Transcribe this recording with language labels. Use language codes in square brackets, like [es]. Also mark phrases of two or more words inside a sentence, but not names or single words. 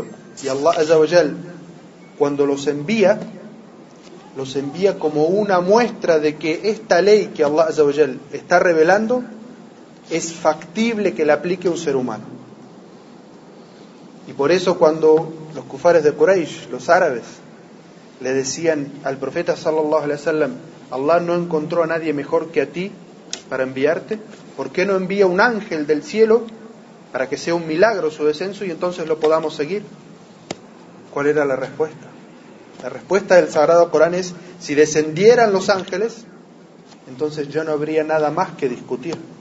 [ar] Y الله عز وجل, [es] cuando los envía como una muestra de que esta ley que [ar] الله عز وجل [es] está revelando es factible que la aplique un ser humano. Y por eso cuando los kufares de Quraysh, los árabes, le decían al profeta [ar] صلى الله عليه وسلم: [es] Allah no encontró a nadie mejor que a ti para enviarte, ¿por qué no envía un ángel del cielo para que sea un milagro su descenso y entonces lo podamos seguir? ¿Cuál era la respuesta? La respuesta del Sagrado Corán es: si descendieran los ángeles, entonces ya no habría nada más que discutir.